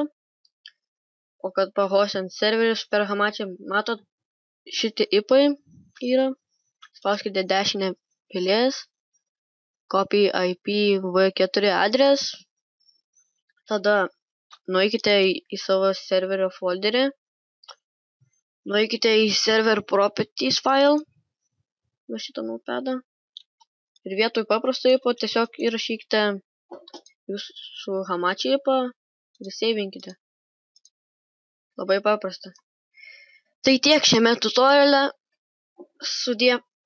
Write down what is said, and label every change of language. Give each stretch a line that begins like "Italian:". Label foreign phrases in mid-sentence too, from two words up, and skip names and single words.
Lithuanian: O kad pahostint serverius per Hamachi, matot, šitie IPai yra. Spauskite dešinę pelės,
English: copy IP v4
Lithuanian: adres. Tada nueikite į savo serverio folderį. Nueikite į
English: server properties file.
Lithuanian: Va šitą notepadą. Ir vietoj paprasto IPO tiesiog įrašykite jūsų Hamachi IPą ir savinkite. Labai paprasta. Tai tiek šiame tutoriale. Sudie.